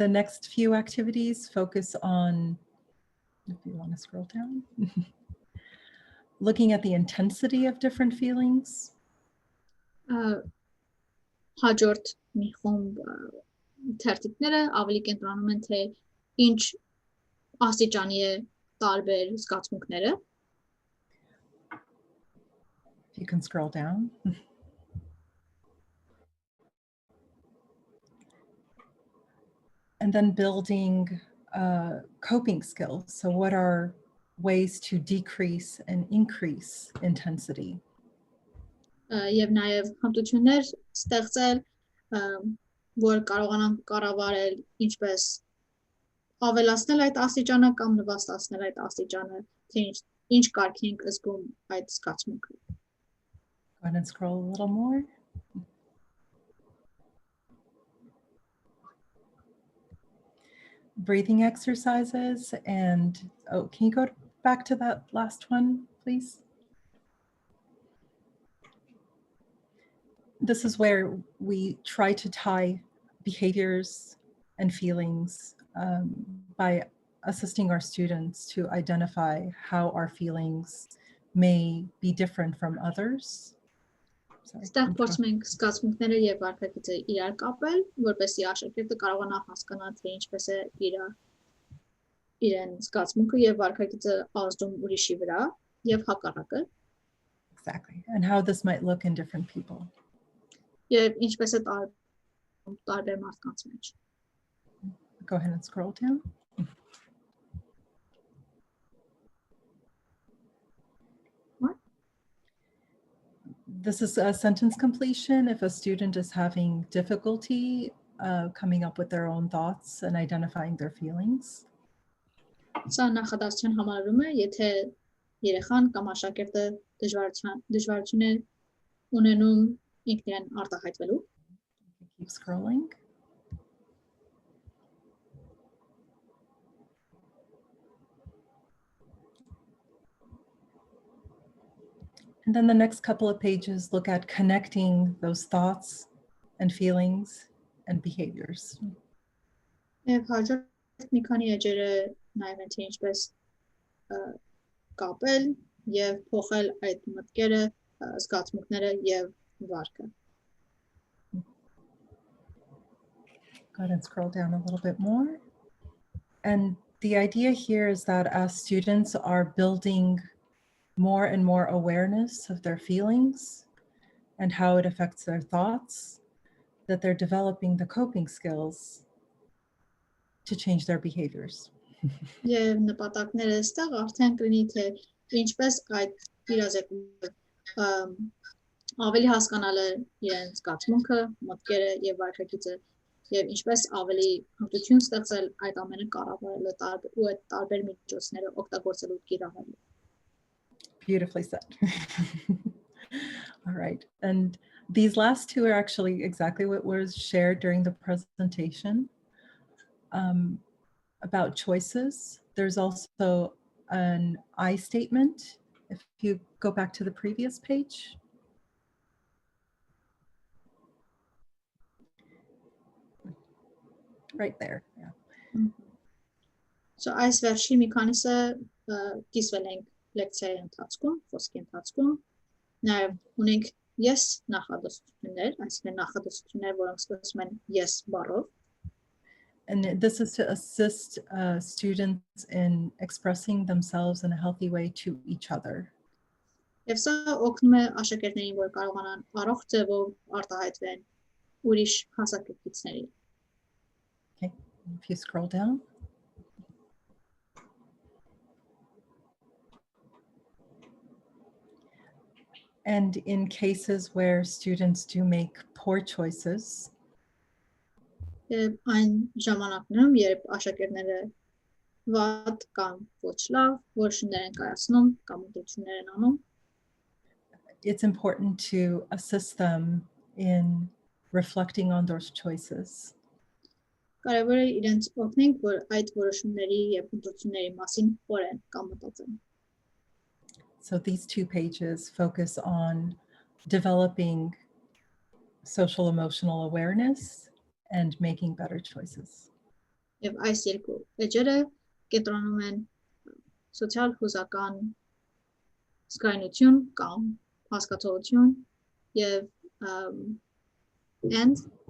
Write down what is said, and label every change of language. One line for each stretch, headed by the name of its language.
English: The next few activities focus on, if you want to scroll down, looking at the intensity of different feelings.
Armenian: Հաջորդ մի խումբ թերթիկները ավելի կենտրոնում են թե ինչ աստիճանի է տարբեր զգացմունքները.
English: If you can scroll down. And then building coping skills. So what are ways to decrease and increase intensity?
Armenian: Եվ նաև հմտություններ ստեղծել, որ կարողանան կառավարել ինչպես ավելացնել այդ աստիճանը կամ նվաստացնել այդ աստիճանը, թե ինչ կարգի ենք զգում այդ զգացմունքը.
English: Go ahead and scroll a little more. Breathing exercises and, oh, can you go back to that last one, please? This is where we try to tie behaviors and feelings by assisting our students to identify how our feelings may be different from others.
Armenian: Ստեղ փորձում ենք զգացմունքները եւ վարքագիծը իրար կապել, որպեսզի աշակերտը կարողանա հասկանալ թե ինչպես է իրեն զգացմունքը եւ վարքագիծը ազդում ուրիշի վրա եւ հակառակը.
English: Exactly. And how this might look in different people.
Armenian: Եվ ինչպես է տարբեր մարդկանց մեջ.
English: Go ahead and scroll down. This is a sentence completion. If a student is having difficulty coming up with their own thoughts and identifying their feelings.
Armenian: Սա նախադասության համարում է, եթե երեխան կամ աշակերտը դժվարություն է ունենում ինքնին արտահայտվելու.
English: Keep scrolling. And then the next couple of pages look at connecting those thoughts and feelings and behaviors.
Armenian: Եվ հաջորդ մի քանի էջերը նայում են թե ինչպես կապել եւ փոխել այդ մտքերը, զգացմունքները եւ վարքը.
English: Go ahead and scroll down a little bit more. And the idea here is that as students are building more and more awareness of their feelings and how it affects their thoughts, that they're developing the coping skills to change their behaviors.
Armenian: Եվ նպատակները ստեղ արդեն կլինի թե ինչպես այդ իրազեկումը ավելի հասկանալը իրենց զգացմունքը, մտքերը եւ վարքագիծը եւ ինչպես ավելի հմտություն ստեղծել այդ ամենը կառավարելու ու այդ տարբեր միջոցները օգտագործելու կիրառելու.
English: Beautifully said. All right. And these last two are actually exactly what was shared during the presentation about choices. There's also an I statement. If you go back to the previous page. Right there. Yeah.
Armenian: So այս վերջի մի քանիսը կիսվել ենք լեկցիայի ընթացքում, խոսքի ընթացքում, նաև ունենք ես նախադասություններ, այսինքն նախադասություններ, որոնք սկսվում են ես բառով.
English: And this is to assist students in expressing themselves in a healthy way to each other.
Armenian: Եվ սա օգնում է աշակերտներին, որ կարողանան առողջ ձևով արտահայտվեն ուրիշ հասակակիցների.
English: Okay, if you scroll down. And in cases where students do make poor choices,
Armenian: այն ժամանակներում, երբ աշակերտները վատ կամ ոչ լավ որոշումներ են կայացնում կամ ընտրություններ են անում,
English: it's important to assist them in reflecting on those choices.
Armenian: Կարևոր է իրենց օգնենք, որ այդ որոշումների եւ ընտրությունների մասին խորեն կամ մտածեն.
English: So these two pages focus on developing social emotional awareness and making better choices.
Armenian: Եվ այս երկու էջերը կենտրոնում են սոցիալ հուզական զգայունություն կամ հասկացողություն եւ and